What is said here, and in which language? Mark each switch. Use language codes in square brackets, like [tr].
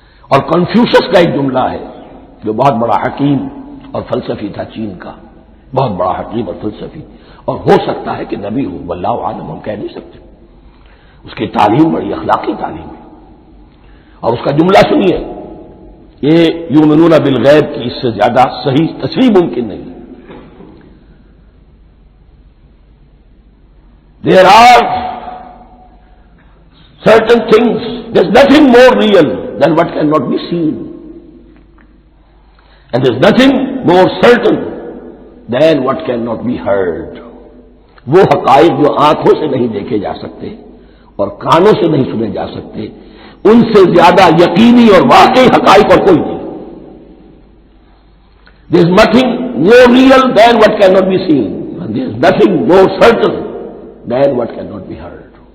[ur] اور کنفیوشس کا ایک جملہ ہے جو بہت بڑا حکیم اور فلسفی تھا چین کا، بہت بڑا حکیم اور فلسفی، اور ہو سکتا ہے کہ نبی ہو، واللہ عالم، ہم کہہ نہیں سکتے. اس کی تعلیم بڑی اخلاقی تعلیم ہے. اور اس کا جملہ سنیے، یہ [ar] یؤمنون بالغیب [ur] کی اس سے زیادہ صحیح تصریح ممکن نہیں. [en] There are certain things, there's nothing more real than what cannot be seen. And there's nothing more certain than what cannot be heard. [ur] وہ حقائق جو آنکھوں سے نہیں دیکھے جا سکتے اور کانوں سے نہیں سنے جا سکتے، ان سے زیادہ یقینی اور واقعی حقائق اور کوئی نہیں. [en] There's nothing more real than what cannot be seen. And there's nothing more certain than what cannot be heard.